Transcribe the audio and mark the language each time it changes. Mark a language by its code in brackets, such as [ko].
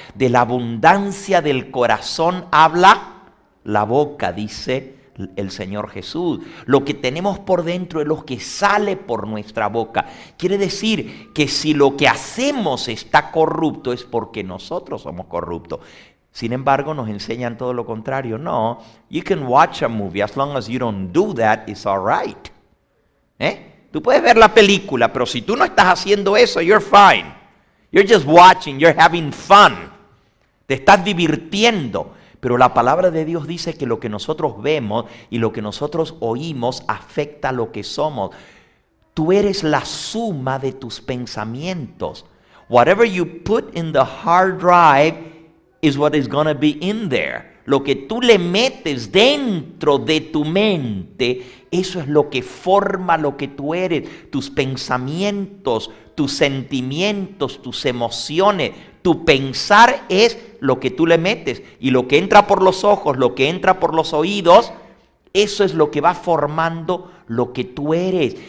[es] De la abundancia del corazón habla la boca, dice el Señor Jesús. Lo que tenemos por dentro es lo que sale por nuestra boca. Quiere decir que si lo que hacemos está corrupto es porque nosotros somos corruptos. Sin embargo, nos enseñan todo lo contrario. [en] No, you can watch a movie as long as you don't do that, it's all right. [es] Tú puedes ver la película, pero si tú no estás haciendo eso, [en] you're fine. You're just watching, you're having fun. [es] Te estás divirtiendo. Pero la palabra de Dios dice que lo que nosotros vemos y lo que nosotros oímos afecta a lo que somos. Tú eres la suma de tus pensamientos. [en] Whatever you put in the hard drive is what is going to be in there. [es] Lo que tú le metes dentro de tu mente, eso es lo que forma lo que tú eres. Tus pensamientos, tus sentimientos, tus emociones. Tu pensar es lo que tú le metes. Y lo que entra por los ojos, lo que entra por los oídos, eso es lo que va formando lo que tú eres.